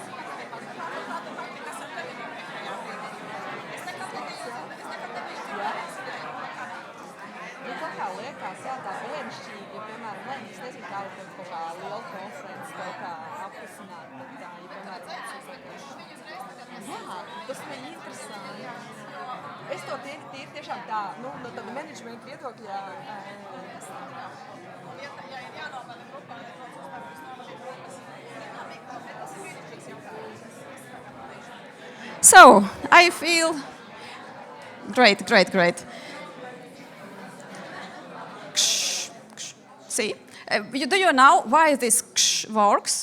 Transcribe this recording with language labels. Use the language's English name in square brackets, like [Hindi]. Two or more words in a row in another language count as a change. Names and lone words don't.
[Latvian] Ja kaut kā liekas, jā, tā bērnišķīgi, ja, piemēram, es nezinu, kā ir kaut kā liela konferences kaut kā aplisināt, bet tā, ja, piemēram, jā, tas bija interesanti. Es to tīri tiešām tā, nu, no tāda menedžmenta viedokļā, [English] So, I feel great. See, do you know why this works?